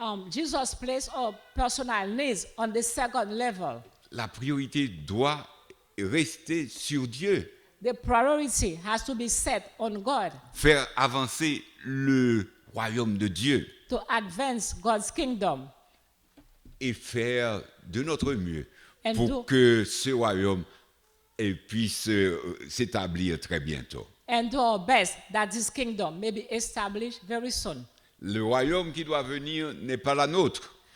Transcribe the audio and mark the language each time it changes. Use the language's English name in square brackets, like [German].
[English] Jesus placed our personal needs on the second level. [French] La priorité doit rester sur Dieu. [English] The priority has to be set on God [French] Faire avancer le royaume de Dieu [English] to advance God's kingdom [French] et faire de notre mieux [English] And [French] pour [English] do- [French] que ce royaume puisse s'établir très bientôt. [English] and do our best that this kingdom may be established very soon. [French] Le royaume qui doit venir n'est pas le nôtre.